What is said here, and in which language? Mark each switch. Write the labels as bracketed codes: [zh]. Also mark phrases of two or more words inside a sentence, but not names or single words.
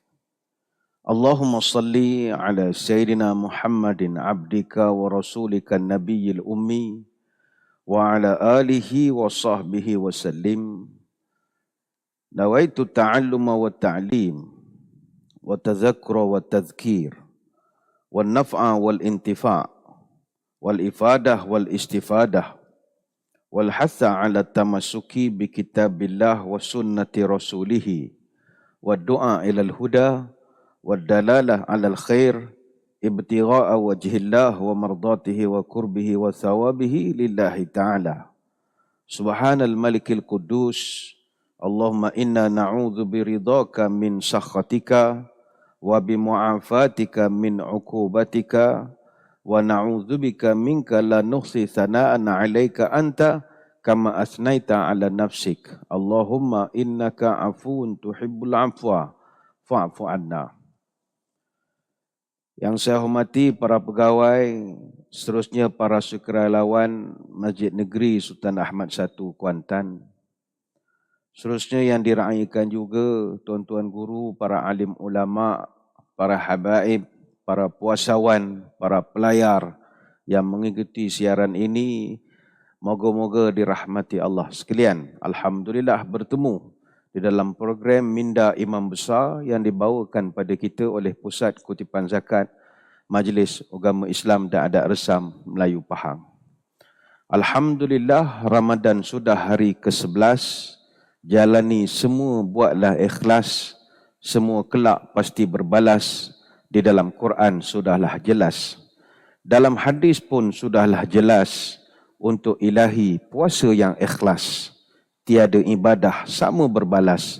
[ar] اللهم صل على سيدنا محمد عبدك ورسولك النبي الأمي وعلى آله وصحبه وسلم. نويت التعلم والتعليم والتذكر والتذكير والنفع والانتفاع والإفادة والاستفادة والحث على التمسك بكتاب الله وسنة رسوله والدعاء إلى الهدى والدلالة على الخير ابتغاء وجه الله ومرضاته وقربه وثوابه لله تعالى. سبحان الملك القدوس. اللهم إنا نعوذ برضاك من سخطك وبمعافاتك من عقوبتك ونعوذ بك منك لا نحصي ثناء عليك أنت كما أثنيت على نفسك. اللهم إنك عفو تحب العفو فاعف عنا. [ms] Yang saya hormati para pegawai, seterusnya para sukarelawan Masjid Negeri Sultan Ahmad I Kuantan. Seterusnya yang diraikan juga tuan-tuan guru, para alim ulama, para habaib, para puasawan, para pelayar yang mengikuti siaran ini. Moga-moga dirahmati Allah sekalian. Alhamdulillah bertemu di dalam program Minda Imam Besar yang dibawakan pada kita oleh Pusat Kutipan Zakat Majlis Agama Islam dan Adat Resam Melayu Pahang. Alhamdulillah, Ramadan sudah hari ke-11. Jalani semua, buatlah ikhlas. Semua kelak pasti berbalas. Di dalam Quran sudahlah jelas. Dalam hadis pun sudahlah jelas. Untuk ilahi puasa yang ikhlas. Tiada ibadah sama berbalas.